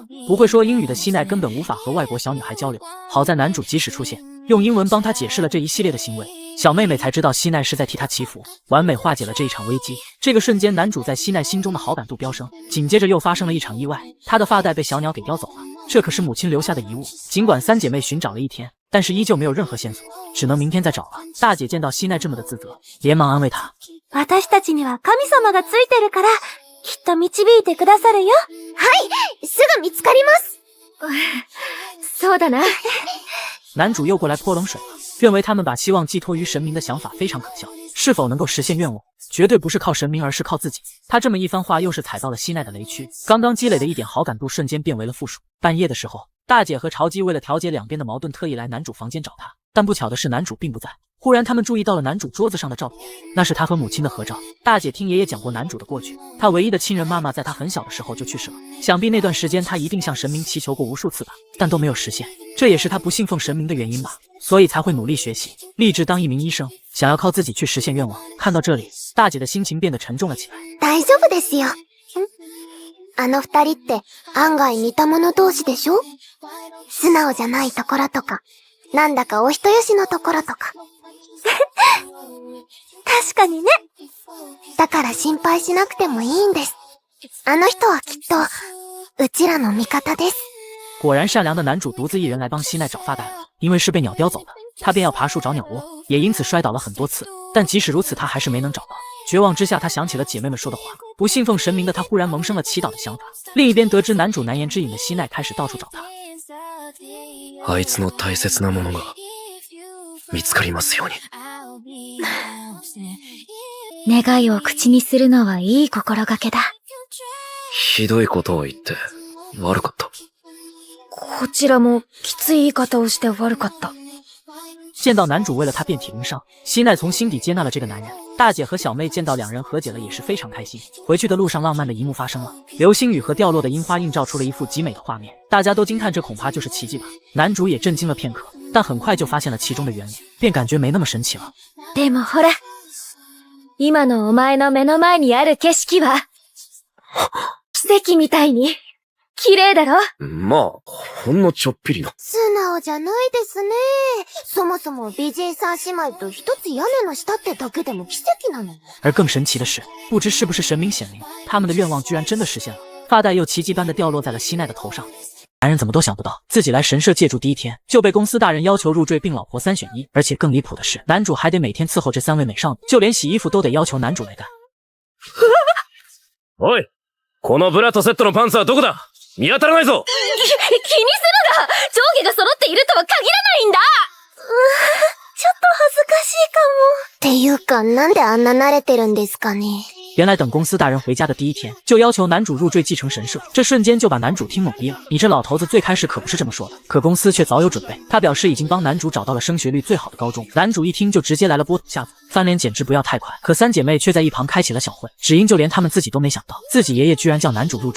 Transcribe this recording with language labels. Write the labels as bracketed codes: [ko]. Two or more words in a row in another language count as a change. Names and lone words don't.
[zh] 不会说英语的希奈根本无法和外国小女孩交流，好在男主及时出现，用英文帮她解释了这一系列的行为，小妹妹才知道希奈是在替她祈福，完美化解了这一场危机。这个瞬间，男主在希奈心中的好感度飙升。紧接着又发生了一场意外，他的发带被小鸟给叼走了，这可是母亲留下的遗物。尽管三姐妹寻找了一天，但是依旧没有任何线索，只能明天再找了。大姐见到希奈这么的自责，连忙安慰她： [ja] 私たちには神様がついてるから、きっと導いてくださるよ。はい、すぐ見つかります。そうだな。 [zh] 男主又过来泼冷水了，认为他们把希望寄托于神明的想法非常可笑，是否能够实现愿望，绝对不是靠神明，而是靠自己。他这么一番话，又是踩到了希奈的雷区，刚刚积累的一点好感度瞬间变为了负数。半夜的时候，大姐和潮姬为了调节两边的矛盾，特意来男主房间找他，但不巧的是男主并不在。忽然他们注意到了男主桌子上的照片，那是他和母亲的合照。大姐听爷爷讲过男主的过去，他唯一的亲人妈妈在他很小的时候就去世了，想必那段时间他一定向神明祈求过无数次吧，但都没有实现，这也是他不信奉神明的原因吧，所以才会努力学习，立志当一名医生，想要靠自己去实现愿望。看到这里，大姐的心情变得沉重了起来。 [ja] 大丈夫ですよ。あの二人って案外似た者同士でしょ？素直じゃないところとか、なんだかお人よしのところとか。確かにね。だから心配しなくてもいいんです。あの人はきっと、うちらの味方です。 [zh] 果然善良的男主独自一人来帮希奈找发带了，因为是被鸟叼走的，他便要爬树找鸟窝，也因此摔倒了很多次，但即使如此他还是没能找到。绝望之下，他想起了姐妹们说的话，不信奉神明的他忽然萌生了祈祷的想法。另一边得知男主难言之隐的希奈开始到处找他。 [ja] あいつの大切なものが見つかりますように。願いを口にするのはいい心がけだ。ひどいことを言って悪かった。こちらもきつい言い方をして悪かった。 [zh] 见到男主为了他遍体鳞伤，希奈从心底接纳了这个男人。大姐和小妹见到两人和解了也是非常开心。回去的路上，浪漫的一幕发生了，流星雨和掉落的樱花映照出了一幅极美的画面，大家都惊叹这恐怕就是奇迹吧。男主也震惊了片刻，但很快就发现了其中的原理，便感觉没那么神奇了。 [ja] でもほら、今のお前の目の前にある景色は奇跡みたいに綺麗だろ？まあ、ほんのちょっぴりの。素直じゃないですね。そもそも美人三姉妹と一つ屋根の下ってだけでも奇跡なの。 [zh] 而更神奇的是，不知是不是神明显灵，他们的愿望居然真的实现了，发带又奇迹般的掉落在了希奈的头上。男人怎么都想不到，自己来神社借住第一天就被公司大人要求入赘并老婆3选1，而且更离谱的是，男主还得每天伺候这3位美少女，就连洗衣服都得要求男主来干。 [ja] おい、このブラとセットのパンツはどこだ？見当たらないぞ。気にするな！上下が揃っているとは限らないんだ！ちょっと恥ずかしいかも。っていうか、なんであんな慣れてるんですかね。 [zh] 原来等公司大人回家的第一天，就要求男主入赘继承神社，这瞬间就把男主听懵逼了。你这老头子最开始可不是这么说的，可公司却早有准备，他表示已经帮男主找到了升学率最好的高中。男主一听就直接来了波土下座，翻脸简直不要太快。可3姐妹却在一旁开启了小会，只因就连他们自己都没想到，自己爷爷居然叫男主入赘。